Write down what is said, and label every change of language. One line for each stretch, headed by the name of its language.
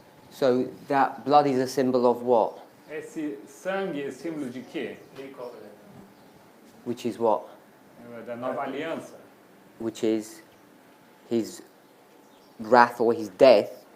English: So that blood is a symbol of what?
Portuguese: Esse sangue é símbolo de quê?
English: Which is what?
Portuguese: Da nova aliança.
English: Which is his wrath or his death.